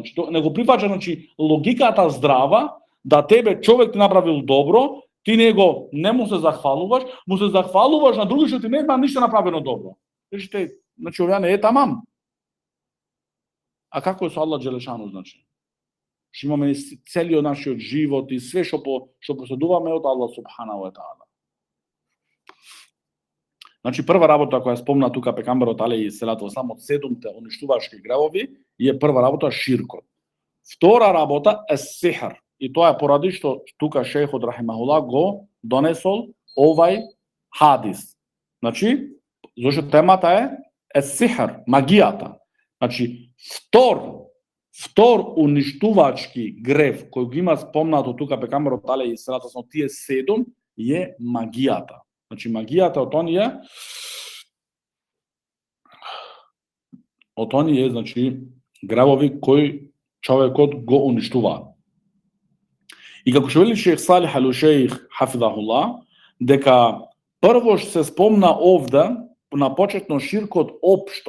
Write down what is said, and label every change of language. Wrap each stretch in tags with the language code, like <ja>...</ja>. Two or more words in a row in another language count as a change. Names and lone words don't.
<mk>Значи не го прифаќа, значи логиката здрава да тебе човек ти направил добро, ти него не му се захвалуваш, му се захвалуваш на други што ти не има ништо направено добро. Значи ова не е тамам. А како е со Аллах джелешану, значи? Што имаме целиот нашиот живот и све што поседуваме од Аллах</mk> <ar>سبحانه وتعالى.</ar> <mk>Значи прва работа која спомна тука пекамберот</mk> <ar>عليه الصلاة والسلام</ar> <mk>од 7 уништувачки гревови е прва работа ширкот. Втора работа е сихр. И тоа е поради што тука шейхот рахимахуллах го донесол овај хадис. Значи, зашто темата е сихр, магијата. Значи, втор уништувачки грев кој го има спомнато тука пекамберот</mk> <ar>عليه الصلاة والسلام,</ar> <mk>тие 7 е магијата. Значи магијата од оние значи гревови кои човекот го уништува. И како што вели Шейх Салих ал-Шейх хафизахуллах, дека прво што се спомна овде на почетно ширкот општо.</mk>